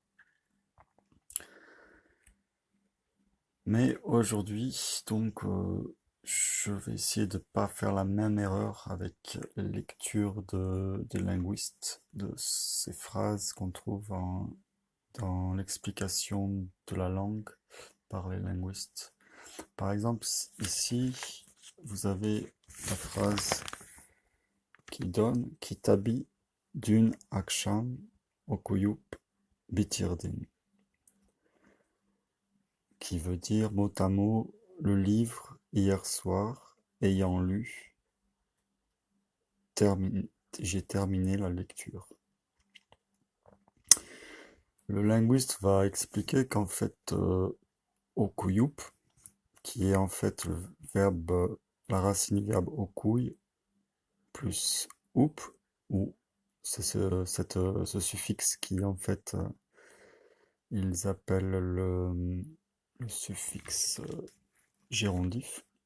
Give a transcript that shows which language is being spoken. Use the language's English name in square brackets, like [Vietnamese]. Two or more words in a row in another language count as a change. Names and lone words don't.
[French] Mais aujourd'hui, donc, je vais essayer de pas faire la même erreur avec la lecture des linguistes, de ces phrases qu'on trouve dans l'explication de la langue par les linguistes. Par exemple, ici, vous avez la phrase qui donne [Turkish] Kitabi dün akşam okuyup bitirdim, [French] qui veut dire mot à mot le livre hier soir ayant lu, j'ai terminé la lecture. Le linguiste va expliquer qu'en fait okuyup, qui est en fait le verbe, la racine du verbe okuy plus up, ou c'est ce suffixe qui en fait ils appellent le suffixe gérondif.